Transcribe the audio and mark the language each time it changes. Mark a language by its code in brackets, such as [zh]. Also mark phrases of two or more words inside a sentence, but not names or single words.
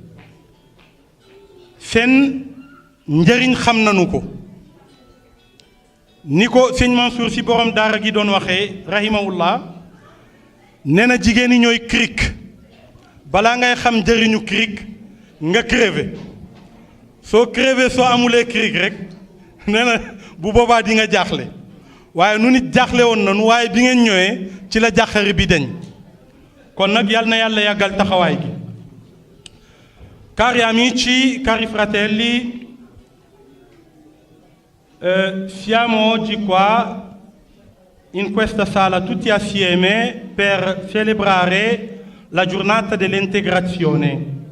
[wo] seen njëriñ xam nañu ko ni ko sëñ Mansour si borom daara gi doon waxee rahimahullah nee na jigéen ñi ñooy cric balaa ngay xam njëriñu cric nga crevé soo crevé soo amulee cric rek nee na bu boobaa di nga jaaxle waaye nu nit jaaxle woon nañu waaye bi ngeen ñëwee ci la jàqari bi deñ kon nag yal na yàlla yàggal taxawaay gi. [it] Cari amici, cari fratelli, siamo oggi qua in questa sala tutti assieme per celebrare la giornata dell'integrazione.